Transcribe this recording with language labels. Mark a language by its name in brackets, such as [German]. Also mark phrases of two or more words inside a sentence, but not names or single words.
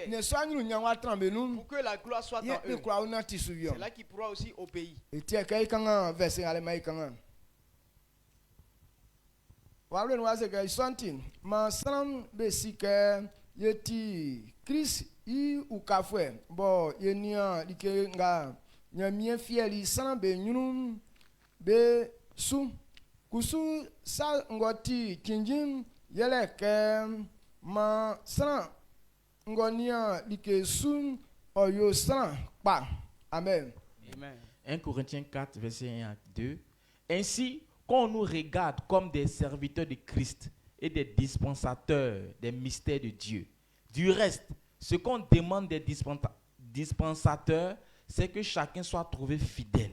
[French] Pour que la gloire soit dans eux. C'est là qu'il pourra aussi obéir. [Baoulé] Chris i ukafwe bo yenia like nga nyamie fieli san be nyunum be su kusu sa ngoti tinjin yele ke ma san ngonia like sun oyo san pa. [French] Amen. Amen. 1 Corinthiens 4 verset 1 à 2. Ainsi qu'on nous regarde comme des serviteurs de Christ et des dispensateurs des mystères de Dieu. Du reste, ce qu'on demande des dispensateurs, c'est que chacun soit trouvé fidèle.